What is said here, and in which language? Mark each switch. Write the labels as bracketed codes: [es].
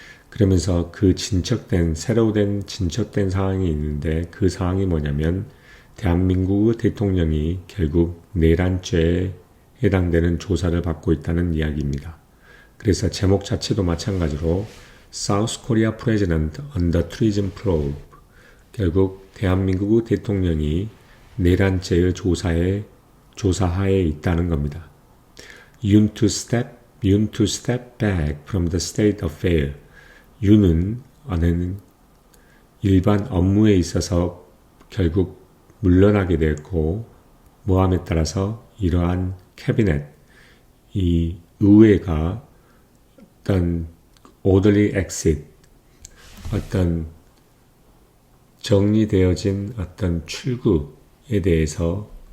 [ko] 그러면서 그 새로 된 진척된 상황이 있는데 그 상황이 뭐냐면 대한민국 대통령이 결국 내란죄에 해당되는 조사를 받고 있다는 이야기입니다. 그래서 제목 자체도 마찬가지로 [en] South Korea President under Treason Probe, [ko] 결국 대한민국 대통령이 내란죄의 조사하에 있다는 겁니다. [en] Yoon to step back from the state affair. [ko] 윤은 일반 업무에 있어서 결국 물러나게 됐고, 모함에 따라서 이러한 캐비넷, 이 의회가 어떤 [en] orderly exit, [ko] 어떤 정리되어진 어떤 출구에 대해서